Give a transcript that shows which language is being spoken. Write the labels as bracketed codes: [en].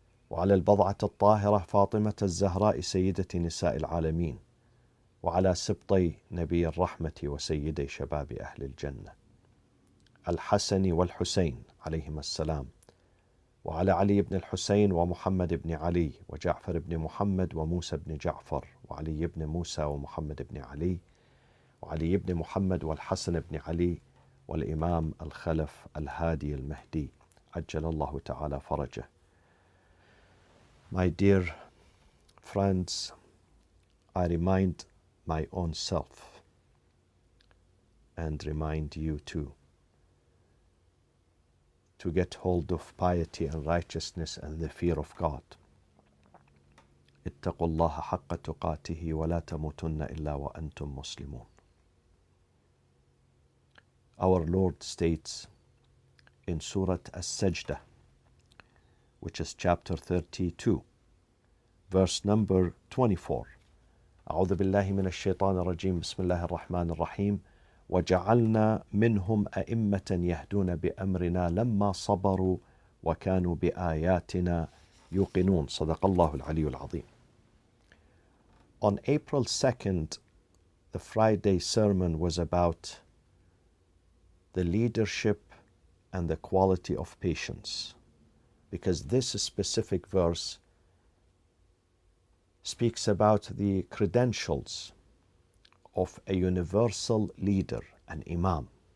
[ar] وعلى البضعة الطاهرة فاطمة الزهراء سيدة نساء العالمين وعلى سبطي نبي الرحمة وسيدي شباب أهل الجنة الحسن والحسين عليهما السلام وعلى علي بن الحسين ومحمد بن علي وجعفر بن محمد وموسى بن جعفر وعلي بن موسى ومحمد بن علي وعلي بن محمد والحسن بن علي والإمام الخلف الهادي المهدي عجل الله تعالى فرجه. [en] My dear friends, I remind my own self and remind you too to get hold of piety and righteousness and the fear of God. [ar] اتقوا الله حق تقاته ولا تموتن إلا وأنتم مسلمون. [en] Our Lord states in Surah As-Sajdah, which is chapter 32, verse number 24. [ar] أعوذ بالله من الشيطان الرجيم بسم الله الرحمن الرحيم وجعلنا منهم أئمة يهدون بأمرنا لما صبروا وكانوا بآياتنا يوقنون. صدق الله العلي العظيم. [en] On April 2nd, the Friday sermon was about the leadership and the quality of patience, because this specific verse speaks about the credentials of a universal leader, an imam.